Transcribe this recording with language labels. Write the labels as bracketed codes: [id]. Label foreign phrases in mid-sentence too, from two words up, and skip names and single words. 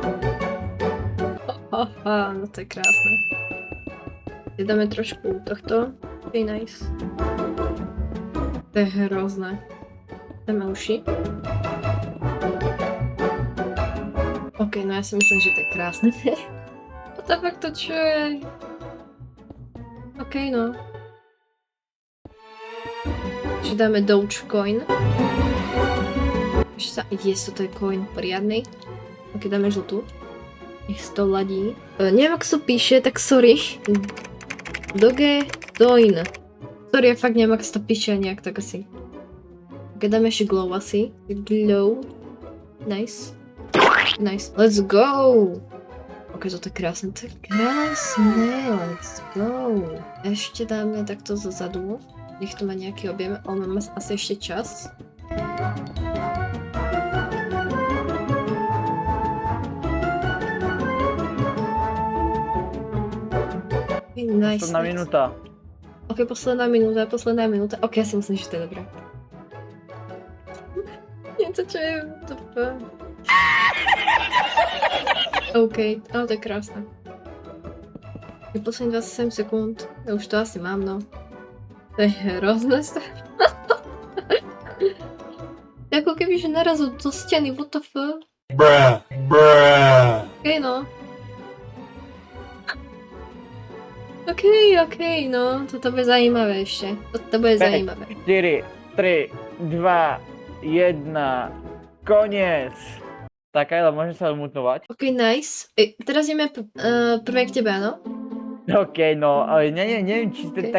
[sk] No to je krásne. Si dáme trošku tohto. To je nice. To je hrozné. Dáme uši. OK, no ja si myslím, že to je krásne. [en] What the fuck, [sk] to čo je? OK, no. Že dáme Dogecoin. Toto je coin poriadny. Ok, dáme žltú. Nech sa to ladí. Neviem, ako sa píše, tak sorry. Dogecoin. Sorry, ja fakt neviem, ako sa to píše nejak tak asi. Ok, dáme ešte glow asi. Glow. [en] Nice. Nice. Let's go! [sk] Ok, toto je krásne. To je krásne. [en] Let's go. [sk] Ešte dáme takto zozadu. Nech to má nejaký objem, ale máme asi ešte čas. Nice. Posledná minúta. Ok, posledná minúta. Ok, ja si myslím, že to je dobré. Niečo, čo je... OK, ale to je krásne. Posledných 27 sekúnd. Ja už to asi mám, no. To je hrozné. Ako keby, že narazil do steny, [en] what the fuck? [sk] Bruh. OK, no. OK, no. Toto bude zaujímavé ešte. Toto bude zaujímavé. 4, 3, 2, 1, koniec. Tak Kajla, môžem sa odmutovať? [en] OK, nice. [sk] Teraz ideme prvé k tebe, áno? OK, no, neviem, či ste